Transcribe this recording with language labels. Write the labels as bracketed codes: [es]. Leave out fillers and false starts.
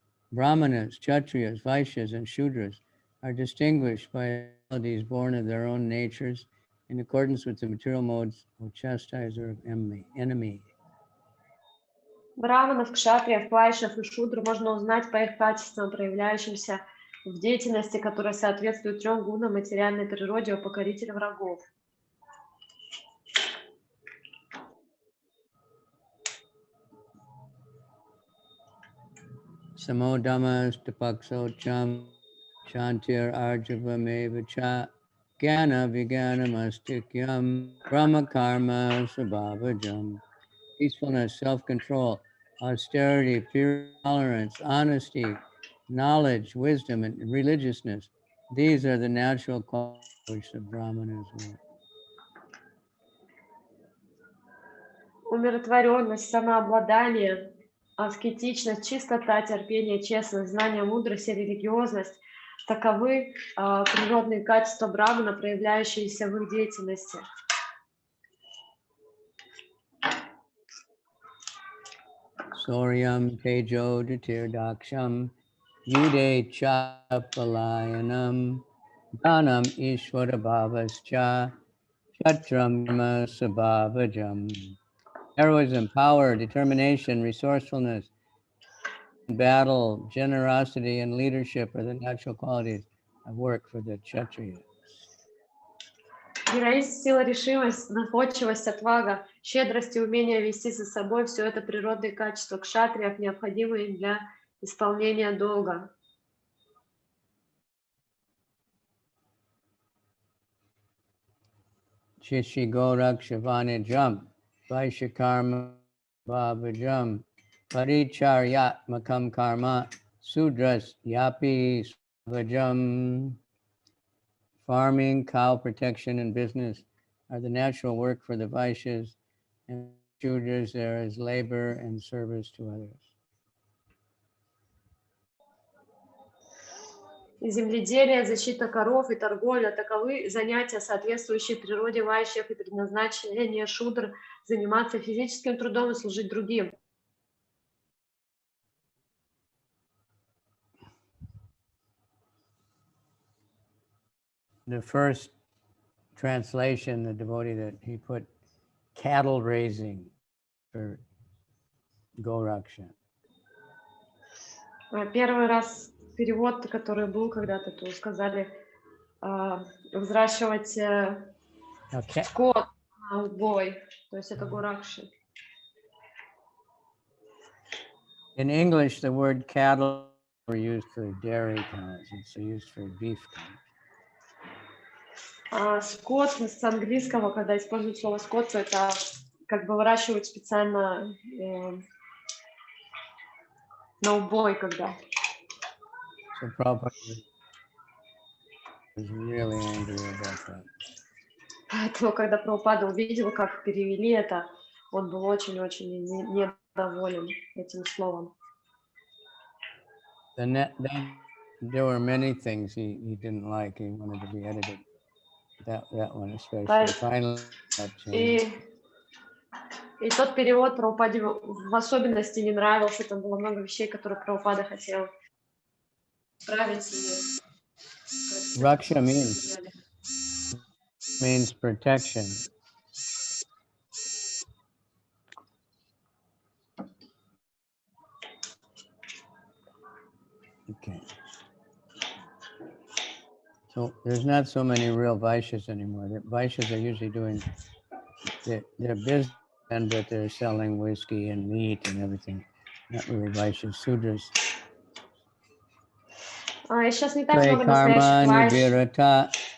[en] Brahmanas, Kshatriyas, Vaishyas, and Shudras are distinguished by qualities born of their own natures in accordance with the material modes of chastiser of enemy. [ru] Браманов, кшатриев, вайшев и шудр можно узнать по их качествам, проявляющимся в деятельности, которая соответствует трем гунам материальной природе у покорителя врагов. [sa] Samodamas tapakso cham shantir arjavameva cha jnana vijnanamastikhyam brahma karma sabhavajam [en] peacefulness, self-control, austerity, pure tolerance, honesty, knowledge, wisdom, and religiousness. These are the natural qualities which the brahmanas want. [ru] Умиротворенность, самообладание, аскетичность, чистота, терпение, честность, знание, мудрость и религиозность — таковы природные качества брамана, проявляющиеся в их деятельности. [sa] Soryam tejo dirdaksham yude chapalayanam dhanam ishvara bhavascha chatram karma sabhavajam. [en] Heroism, power, determination, resourcefulness, battle, generosity, and leadership are the natural qualities of work for the Kshatriyas. [ru] Героизм, сила, решимость, находчивость, отвага, щедрость и умение вести за собой — все это природные качества кшатриев, необходимые для исполнения долга. [sa] Chishi Gorak Shavane Jam, Vaishakarma Bhavajam, Paricharyat Makam Karma, Sudras Yapi Svajam. [en] Farming, cow protection, and business are the natural work for the Vaishyas, and Shudras there is labor and service to others. [ru] Земледелие, защита коров и торговля — таковы занятия, соответствующие природе вайшьев, и предназначение шудр — заниматься физическим трудом и служить другим. [en] The first translation, the devotee that he put cattle raising for Goraksha. [ru] Первый раз перевод, который был когда-то, то сказали взращивать скот на убой, то есть это Горакши. [en] In English, the word cattle were used for dairy cows. It's used for beef cows. [ru] Скот с английского, когда используют слово скот, то это как бы выращивают специально на убой, когда. [en] So Prabhupada was really angry about that. [ru] Поэтому, когда Прабхупада увидел, как перевели это, он был очень-очень недоволен этим словом. [en] Then there were many things he didn't like. He wanted to be edited. That one especially. Finally, that changed. [ru] И тот перевод Прабхупаде в особенности не нравился. Там было много вещей, которые Прабхупада хотел исправить. [en] Raksha means protection. Okay. So there's not so many real Vaishyas anymore. The Vaishyas are usually doing their business, but they're selling whiskey and meat and everything. Not really Vaishyas, Sudras. [ru] Сейчас не так много настоящих Вайш.